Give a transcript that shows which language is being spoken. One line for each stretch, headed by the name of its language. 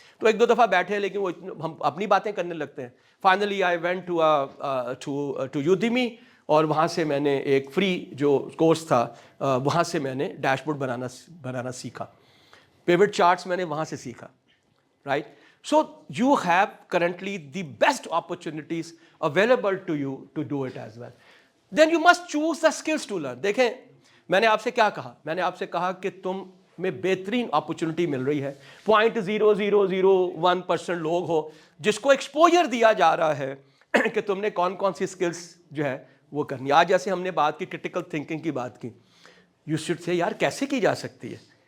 Hindi: तो एक दो दफ़ा बैठे, लेकिन वो हम अपनी बातें करने लगते हैं।
English: finally I went to Udemy,
Hindi: और वहाँ से मैंने एक फ्री जो कोर्स था, वहाँ से मैंने डैशबोर्ड बनाना सीखा। पिवट चार्ट्स मैंने वहाँ से सीखा, right.
English: So you have currently the best opportunities available to you to do it as well. Then you must choose the skills to learn.
Hindi: देखें, मैंने आपसे क्या कहा? मैंने आपसे कहा कि तुम में बेहतरीन अपॉर्चुनिटी मिल रही है। 0.0001% लोग हो जिसको एक्सपोजर दिया जा रहा है कि तुमने कौन कौन सी स्किल्स जो है वो करनी है। आज जैसे हमने बात की, क्रिटिकल थिंकिंग की बात की,
English: you should say
Hindi: यार कैसे की जा सकती है।